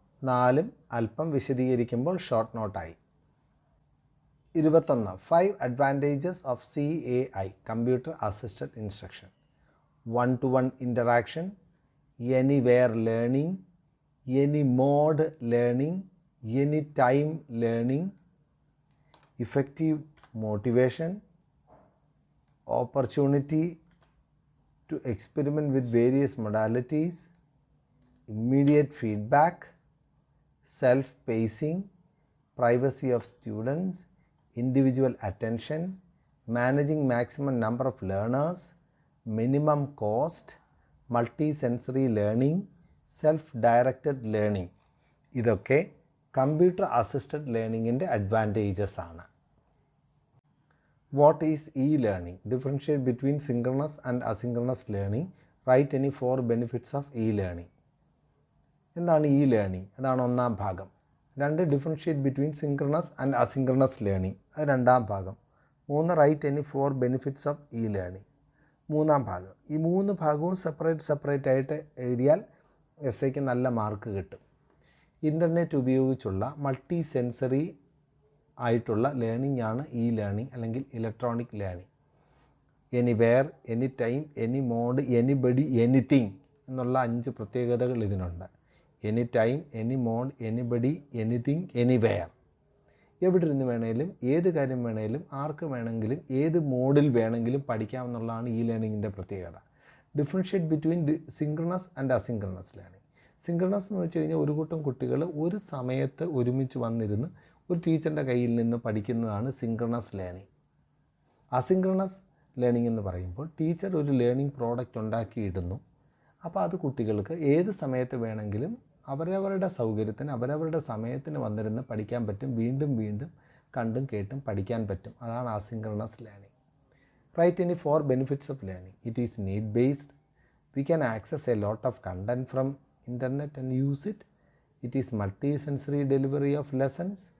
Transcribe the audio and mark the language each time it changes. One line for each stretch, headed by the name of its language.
Malayalam: നാലും അല്പം വിശദീകരിക്കുമ്പോൾ short നോട്ടായി. 21.
English: 5 advantages of CAI, Computer Assisted Instruction. One-to-one interaction, anywhere learning, any mode learning, anytime learning, effective motivation, opportunity to experiment with various modalities, immediate feedback, self-pacing, privacy of students, individual attention, managing maximum number of learners, minimum cost, multi-sensory learning, self-directed learning.
Malayalam: ഇതൊക്കെ computer assisted ലേണിങ്ങിൻ്റെ advantages ആണ്.
English: What is e-learning? Differentiate between synchronous and asynchronous learning. Write any 4 benefits of e-learning.
Malayalam: എന്താണ് e-learning? അതാണ് ഒന്നാം ഭാഗം. 2.
English: Differentiate between synchronous and asynchronous learning.
Malayalam: അത് രണ്ടാം ഭാഗം.
English: 3. Write any 4 benefits of e-learning.
Malayalam: മൂന്നാം ഭാഗം. ഈ 3 ഭാഗവും സെപ്പറേറ്റ് ആയിട്ട് എഴുതിയാൽ എസ്സേക്ക് നല്ല മാർക്ക് കിട്ടും. ഇൻ്റർനെറ്റ് ഉപയോഗിച്ചുള്ള മൾട്ടി സെൻസറി ആയിട്ടുള്ള ലേണിംഗ് ആണ് e-learning അല്ലെങ്കിൽ electronic learning.
English: anywhere, any time, any mode, anybody, anything
Malayalam: എന്നുള്ള 5 പ്രത്യേകതകൾ ഇതിനുണ്ട്.
English: Any time, any mode, anybody, anything, anywhere.
Malayalam: എവിടെ ഇരുന്ന് വേണമെങ്കിലും ഏത് കാര്യം വേണമെങ്കിലും ആർക്ക് വേണമെങ്കിലും ഏത് മോഡിൽ വേണമെങ്കിലും പഠിക്കാമെന്നുള്ളതാണ് e-learningൻ്റെ പ്രത്യേകത.
English: Differentiate between synchronous and asynchronous learning.
Malayalam: Synchronous എന്ന് വെച്ച് കഴിഞ്ഞാൽ ഒരു കൂട്ടം കുട്ടികൾ ഒരു സമയത്ത് ഒരുമിച്ച് വന്നിരുന്ന് ഒരു ടീച്ചറിൻ്റെ കയ്യിൽ നിന്ന് പഠിക്കുന്നതാണ് സിങ്ക്രണസ് ലേണിംഗ്. അസിങ്ക്രണസ് ലേണിംഗ് എന്ന് പറയുമ്പോൾ ടീച്ചർ ഒരു ലേണിംഗ് പ്രോഡക്റ്റ് ഉണ്ടാക്കിയിടുന്നു. അപ്പോൾ അത് കുട്ടികൾക്ക് ഏത് സമയത്ത് വേണമെങ്കിലും അവരവരുടെ സൗകര്യത്തിന് അവരവരുടെ സമയത്തിന് വന്നിരുന്ന് പഠിക്കാൻ പറ്റും. വീണ്ടും വീണ്ടും കണ്ടും കേട്ടും പഠിക്കാൻ പറ്റും. അതാണ് asynchronous learning.
English: Write any 4 benefits of learning. It is need based. We can access a lot of content from internet and use it. It is multi-sensory delivery of lessons.